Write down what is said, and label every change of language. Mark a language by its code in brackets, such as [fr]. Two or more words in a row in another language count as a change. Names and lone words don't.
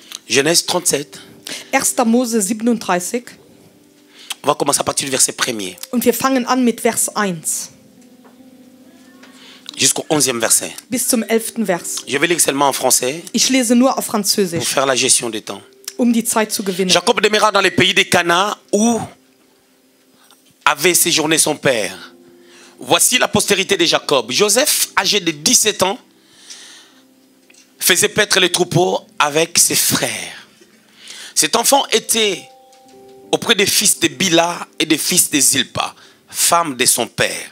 [fr] Genèse 37. [de] 1. Mose 37. [fr] On va commencer à partir du verset 1er. [de] Und wir fangen an mit Vers 1. [fr] Jusqu'au 11e verset. [de] Bis zum 11. Vers. [fr] Je vais lire seulement en français [de] Ich lese nur auf [fr] pour [de] Französisch, [fr] faire la gestion du temps. [de] um die Zeit zu gewinnen. [fr] Jacob demeura dans les pays des Canaan où avait séjourné son père. Voici la postérité de Jacob. Joseph, âgé de 17 ans, faisait paître les troupeaux avec ses frères. Cet enfant était auprès des fils de Bila et des fils de Zilpa, femme de son père.